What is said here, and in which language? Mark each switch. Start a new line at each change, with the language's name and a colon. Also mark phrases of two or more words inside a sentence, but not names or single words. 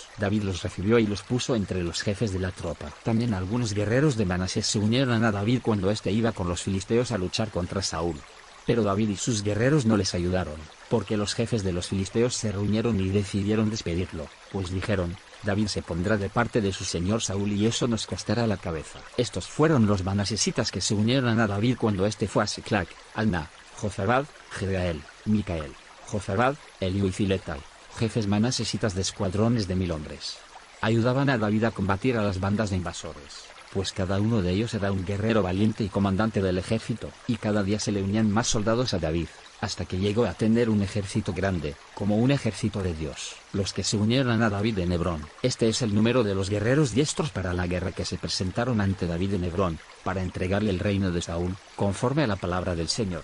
Spanish: David los recibió y los puso entre los jefes de la tropa. También algunos guerreros de Manasés se unieron a David cuando éste iba con los filisteos a luchar contra Saúl. Pero David y sus guerreros no les ayudaron, porque los jefes de los filisteos se reunieron y decidieron despedirlo, pues dijeron: David se pondrá de parte de su señor Saúl y eso nos costará la cabeza. Estos fueron los manasesitas que se unieron a David cuando éste fue a Siclac, Alna, Jozabad, Jedael, Micael, Jozabad, Eliú y Filetai, jefes manasesitas de escuadrones de 1000 hombres. Ayudaban a David a combatir a las bandas de invasores, pues cada uno de ellos era un guerrero valiente y comandante del ejército, y cada día se le unían más soldados a David, hasta que llegó a tener un ejército grande, como un ejército de Dios. Los que se unieron a David en Hebrón. Este es el número de los guerreros diestros para la guerra que se presentaron ante David en Hebrón, para entregarle el reino de Saúl, conforme a la palabra del Señor.